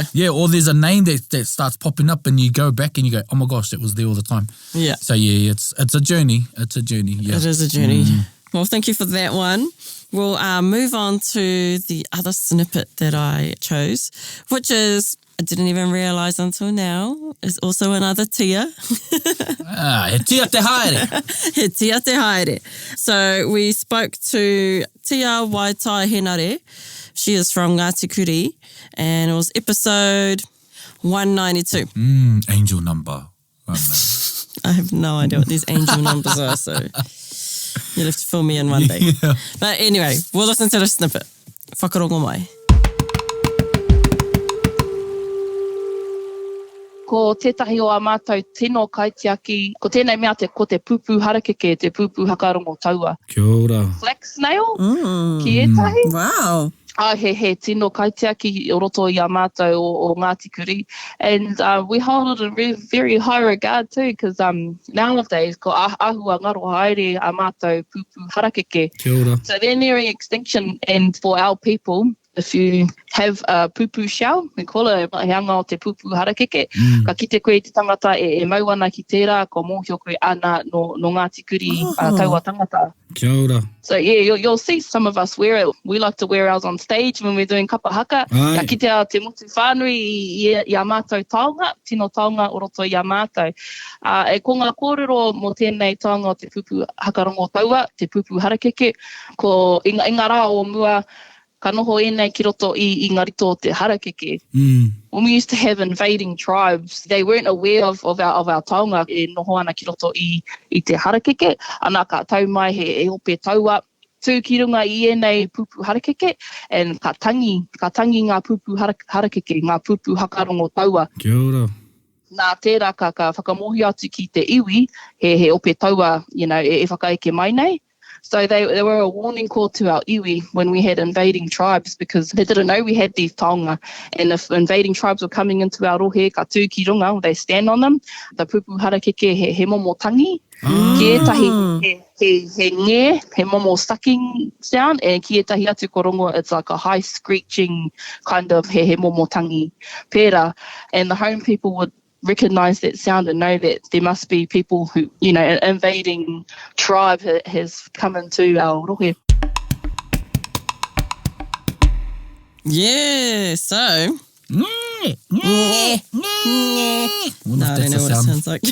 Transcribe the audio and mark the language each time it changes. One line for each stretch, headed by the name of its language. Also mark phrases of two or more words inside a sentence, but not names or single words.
English: Yeah, or there's a name that starts popping up and you go back and you go, oh my gosh, that was there all the time. Yeah. So yeah, it's a journey. It's a journey, yeah. It is a journey. Well, thank you for that one. We'll move on to the other snippet that I chose, which is, I didn't even realise until now, is also another tia.
Māori: He tia te haere. He tia te haere.
English: So we spoke to Tia Waitai Henare. She is from Ngāti Kuri, and it was episode 192. Angel number. I have no idea what these angel numbers are, so you'll have to fill me in one day. Yeah. But anyway, we'll listen to the snippet.
Māori: Whakarongo mai. Ko tētahi o a mātou tino kaitiaki, ko tēnei mea ko te pupu harakeke, te pupu hakarongo taua. Kia ora.
English: Flax snail,
Māori: ki etahi.
English: Wow.
Māori: He tino kaitiaki o roto i a mātou o Ngāti Kuri.
English: And we hold it in very, very high regard too, because nowadays,
Māori: ko ahua ngaro haere a mātou pupu harakeke. Kia ora.
English: So they're nearing extinction, and for our people, if you have a pupu shell, we call it
Māori: heanga o te pupu harakeke. Ka kite koe te tangata e mau ana ki tērā, ko mōhio koe ana no Ngāti Kuri taua tangata. Kia ora.
English: So yeah, you'll see some of us wear it. We like to wear ours on stage when we're doing
Māori: kapa haka. Ka kite te motu whānui i a mātou taonga, tino taonga o roto i a mātou. E ko ngā kōrero mo tēnei taonga o te pupu hakarongo taua, te pupu harakeke, ko i ngā rā o mua, ka noho ēnei ki roto i ngā rito o te harakeke.
English: When we used to have invading tribes, they weren't aware of our
Māori: taonga e noho ana ki roto i te harakeke. Ana ka tau mai he ope taua tū ki runga i ēnei pupu harakeke, and ka tangi ngā pupu harakeke, ngā pupu hakarongo taua. Kia ora. Nā tērā ka whakamohi atu ki te iwi, he ope taua,
English: you know,
Māori: e whakaeke mai nei.
English: So they were a warning call to our iwi when we had invading tribes, because they didn't know we had these taonga. And if invading tribes were coming into our rohe,
Māori: ka tū ki runga,
English: they stand on them.
Māori: The pupu harakeke he momo tangi. Ki etahi he nge, he momo
English: sucking sound.
Māori: And ki etahi atu korongo,
English: it's like a high screeching kind of
Māori: he momo tangi pera.
English: And the home people would recognise that sound and know that there must be people who, you know, an invading tribe has come into our rohe. Yeah, so... No, I don't know what it sounds like.